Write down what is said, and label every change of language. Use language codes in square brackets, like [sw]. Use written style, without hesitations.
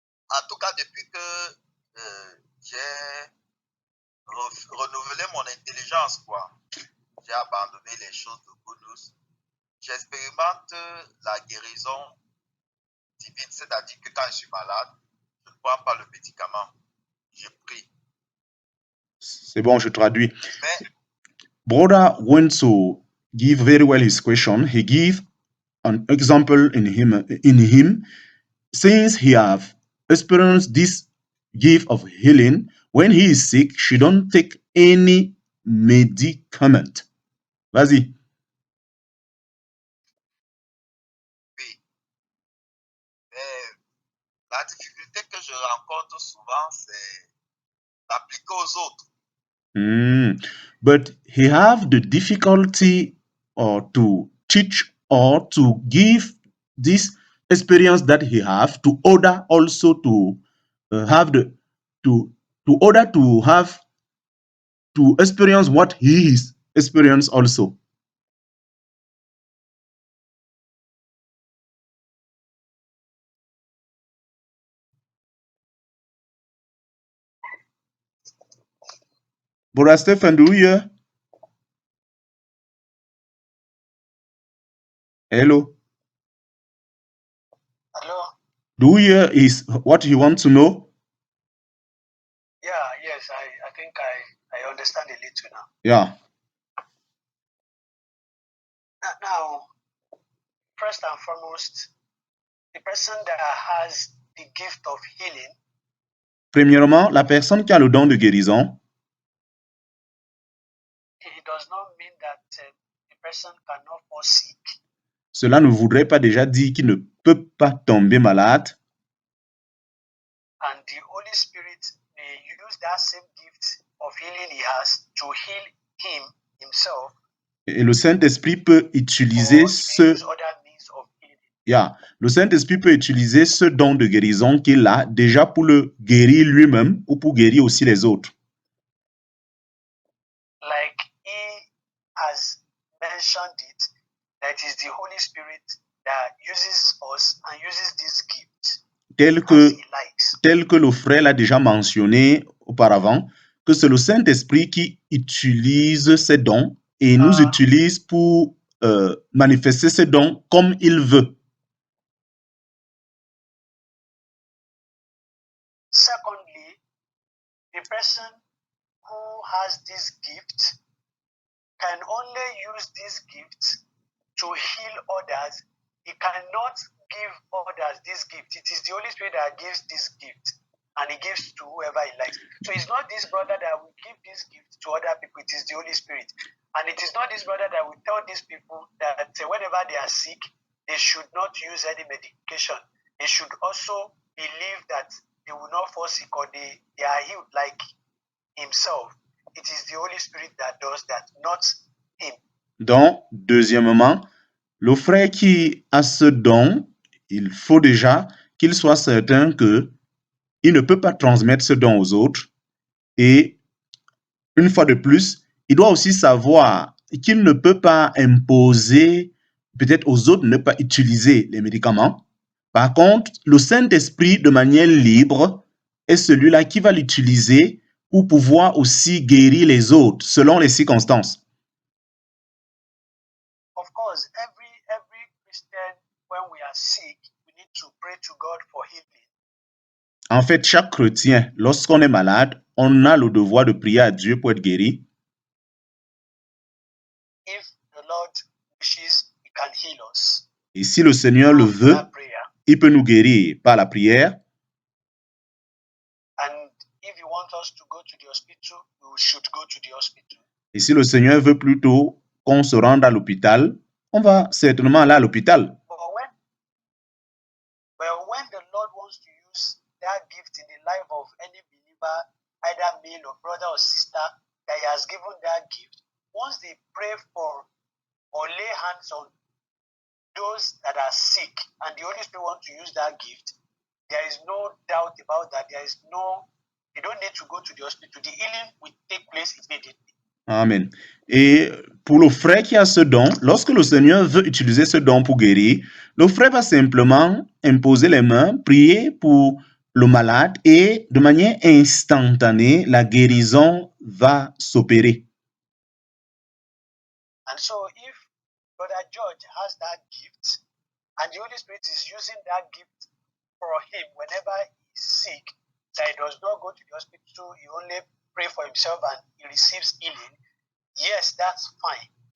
[fr] En tout cas, depuis que j'ai renouvelé mon intelligence, quoi. J'ai abandonné les choses de bonus. J'expérimente la guérison divine, c'est-à-dire que quand je suis malade, je ne prends pas le médicament, je prie. C'est bon, je traduis. Mais, [en] brother wants to give very well his question. He give an example in him, since he have experienced this gift of healing. When he is sick, she don't take any medicament. [fr] Vas-y. Oui. Mais la difficulté que je rencontre souvent, c'est d'appliquer aux autres. [en] But he have the difficulty to teach or to give this experience that he have to order also to have the to order to have to experience what he is experience also. Brother Stephen, do you hear? Hello. Hello? Do you hear is what he wants to know? Yeah, yes, I think I understand a little now. Yeah. Now, first and foremost, the person that has the gift of healing, [fr] Premièrement, la personne qui a le don de guérison, [en] it does not mean that the person cannot fall sick. [fr] cela ne voudrait pas déjà dire qu'il ne peut pas tomber malade. [en] And the Holy Spirit may use that same gift of healing he has to heal him himself. [fr] Et le Saint-Esprit peut utiliser [en] Or he may [fr] ce [en] use other means of healing. [fr] le Saint-Esprit peut utiliser ce don de guérison qu'il a déjà pour le guérir lui-même ou pour guérir aussi les autres. [en] Like he has mentioned it, that is the Holy Spirit that uses us and uses this gift [fr] Tel [en] as [fr] que, [en] he likes. [fr] tel que le frère l'a déjà mentionné auparavant, que c'est le Saint-Esprit qui utilise ces dons et nous utilise pour manifester ces dons comme il veut. [en] Secondly, the person who has this gift can only use this gift to heal others. He cannot give others this gift. It is the Holy Spirit that gives this gift, and he gives to whoever he likes. So it's not this brother that will give this gift to other people. It is the Holy Spirit. And it is not this brother that will tell these people that whenever they are sick, they should not use any medication. They should also believe that they will not fall sick or they are healed like himself. It is the Holy Spirit that does that, not him. [fr] Donc, deuxièmement, le frère qui a ce don, il faut déjà qu'il soit certain que il ne peut pas transmettre ce don aux autres. Et une fois de plus, il doit aussi savoir qu'il ne peut pas imposer peut-être aux autres de ne pas utiliser les médicaments. Par contre, le Saint-Esprit, de manière libre, est celui-là qui va l'utiliser pour pouvoir aussi guérir les autres selon les circonstances. [en] Of course, every Christian, when we are sick, we need to pray to God for healing. [fr] En fait, chaque chrétien, lorsqu'on est malade, on a le devoir de prier à Dieu pour être guéri. [en] If the Lord wishes, he can heal us. [fr] Et si le Seigneur le veut, [en] That prayer. [fr] il peut nous guérir par la prière. [en] And if he wants us to go to the hospital, we should go to the hospital. [fr] Et si le Seigneur veut plutôt qu'on se rende à l'hôpital, on va certainement aller à l'hôpital. [en] But when the Lord wants to use that gift in the life of any believer, either male or brother or sister, that he has given that gift, once they pray for or lay hands on those that are sick and the Holy Spirit wants to use that gift, there is no doubt about that. You don't need to go to the hospital. The healing will take place immediately. Amen. [fr] Et pour le frère qui a ce don, lorsque le Seigneur veut utiliser ce don pour guérir, le frère va simplement imposer les mains, prier pour le malade et de manière instantanée, la guérison va s'opérer. [en] And so if Brother George has that gift and the Holy Spirit is using that gift for him whenever he's sick, that he does not go to the hospital, he only pray for himself and he receives healing, yes, that's fine.